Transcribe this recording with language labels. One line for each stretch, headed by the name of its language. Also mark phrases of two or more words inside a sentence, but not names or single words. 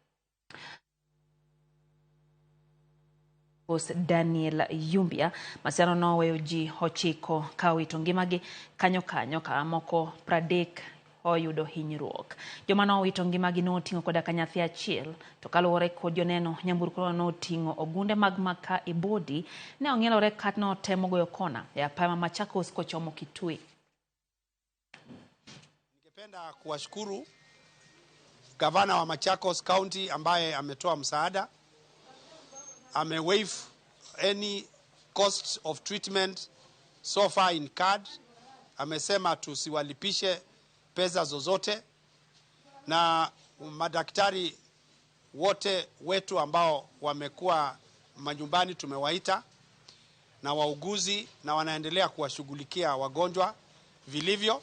Luo (Kenya and Tanzania): Daniel Yumbia masirano noweyo ji 9 ka owito ngimagi kanyo ka moko 30 oyudo hinyruok. Joma nowito ngimagi noting'o koda ka nyathi achiel to kaluwore kod joneno nyamburko noting'o ogunde mag maka e bodi ne ong'ielore kat notemo goyo kona e apaya ma Machakos kochomo Kitui.
Swahili: Ningependa kuwashukuru gavana wa Machakos County ambaye ametoa msaada.
English: Waive any cost of treatment so far in card.
Swahili: Amesema tusiwalipishe pesa zozote, na madaktari wote wetu ambao wamekuwa manyumbani tumewaita, na wauguzi, na wanaendelea kuwashughulikia wagonjwa vilivyo.